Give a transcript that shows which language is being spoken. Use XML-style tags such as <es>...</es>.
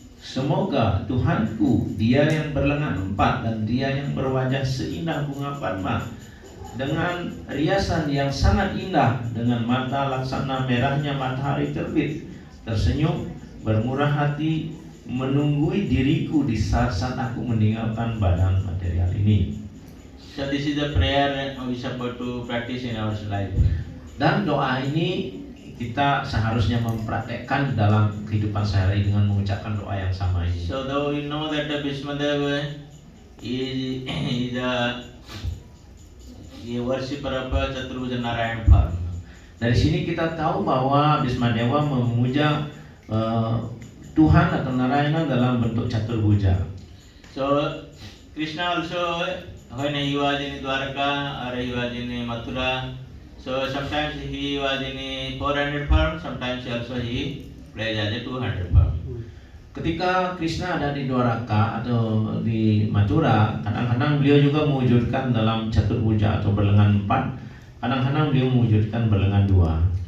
<id>Semoga Tuhanku, Dia yang berlengan empat dan Dia yang berwajah seindah bunga padma, dengan riasan yang sangat indah, dengan mata laksana merahnya matahari terbit, tersenyum, bermurah hati, menunggui diriku di saat aku meninggalkan badan material ini.</id> <en>So this is the prayer we supposed to practice in our life.</en> <id>Dan doa ini kita seharusnya mempraktekkan dalam kehidupan sehari-hari dengan mengucapkan doa yang sama ini.</id> <en>So though we know that the Bhismadeva is a worshipper of Chaturbhuja Narayan form.</en> <id>Dari sini kita tahu bahwa Bismadewa memuja Tuhan atau Narayana dalam bentuk Chaturbhuja.</id> <en>So Krishna also, when he was in Dwarka or he was in Mathura, so sometimes he was in a 400 form, sometimes also he plays as a 200 form.</en> <id>Ketika Krishna ada di Dwaraka atau di Mathura, kadang-kadang beliau juga mewujudkan dalam Chaturbhuja atau berlengan empat, kadang-kadang beliau mewujudkan berlengan dua.</id>